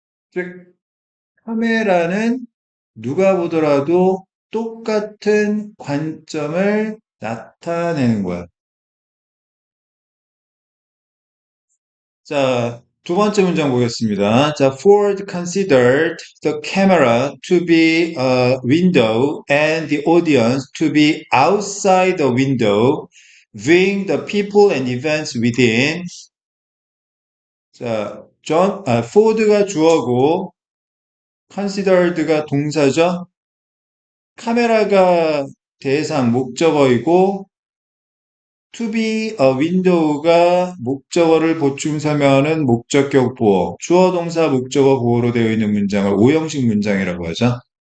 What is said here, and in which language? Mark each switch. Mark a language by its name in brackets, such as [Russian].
[Korean] 즉, 카메라는 누가 보더라도 똑같은 관점을 나타내는 거야. 자, 두 번째 문장 보겠습니다. [English] 자, Ford considered the camera to be a window and the audience to be outside the window, viewing the people and events within. [Korean] 자, 포드가 주어고 considered가 동사죠. 카메라가 대상 목적어이고 to be a window가 목적어를 보충 설명하는 목적격 보어, 주어 동사 목적어 보어로 되어 있는 문장을 오형식 문장이라고 하죠.